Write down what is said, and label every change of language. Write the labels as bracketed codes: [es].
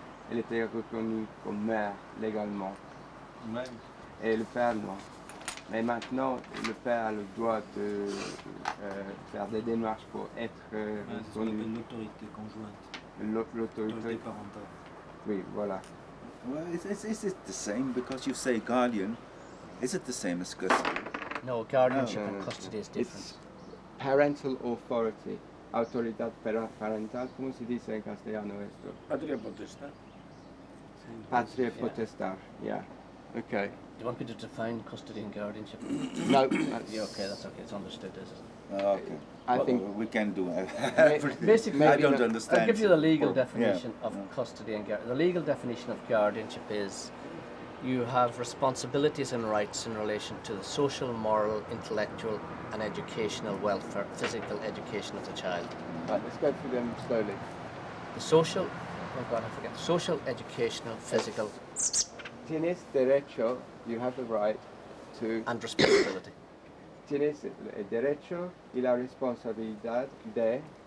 [fr] Elle était reconnue comme mère légalement. Et le père non. Mais maintenant, le père a le droit de faire des démarches pour être reconnu. Une autorité conjointe. L'autorité parentale. Oui, voilà. [en] Well, is it the same? Because you say guardian, is it the same as custody? No, guardianship and custody is different. It's parental authority. [es] Autoridad parental, ¿cómo se dice en castellano esto? Patria potestad. Patria potestad, yeah. Okay. [en] Do you want me to define custody and guardianship? No, Yeah, okay, that's okay. It's understood, is it? Okay. I Well, think we can do everything. Basically, I don't understand. I'll give you the legal Yeah. definition of custody and guardianship. The legal definition of guardianship is You have responsibilities and rights in relation to the social, moral, intellectual and educational welfare, physical education of the child. Right, let's go through them slowly. The social, oh God, I forget. Social, educational, physical. [es] Tienes derecho, [en] you have the right to... And responsibility. [es] Tienes el derecho y la responsabilidad de...